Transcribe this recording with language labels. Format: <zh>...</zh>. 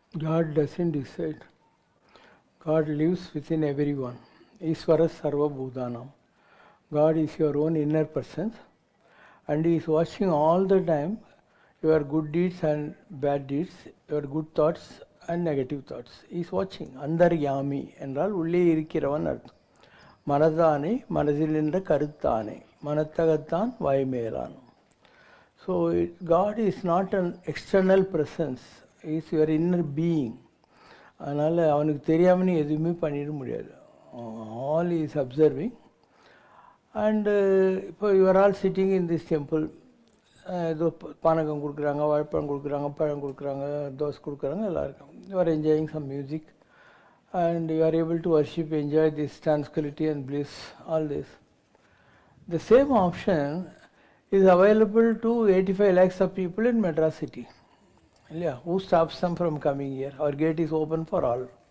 <en>God doesn't decide. God lives within everyone. Isvara Sarva Bhudanam. God is your own inner person and He is watching all the time your good deeds and bad deeds, your good thoughts and negative thoughts. He is watching.</en> <ta>Andaryami என்றால் உள்ளே இருக்கிறவன் அர்த்தம். மனதானே மனதில் என்ற கருத்தானே மனத்தகத்தான் வாய்மேலான்.</ta> <en>So God is not an external presence. He is your inner being.</en> <ta>அதனால் அவனுக்கு தெரியாமல் நீ எதுவுமே பண்ணிட முடியாது.</ta> <en>All he is observing.</en> <ta>And இப்போ</ta> <en>You are all sitting in this temple.</en> <ta>ஏதோ பானகம் கொடுக்குறாங்க, வாழைப்பழம் கொடுக்குறாங்க, பழம் கொடுக்குறாங்க, தோசை கொடுக்குறாங்க, எல்லாம் இருக்கும்.</ta> <en>You are enjoying some music and you are able to worship, enjoy this tranquility and bliss, all this. The same option is available to 85 lakhs of people in Madras city. Yeah, who stops them from coming here? Our gate is open for all.</en>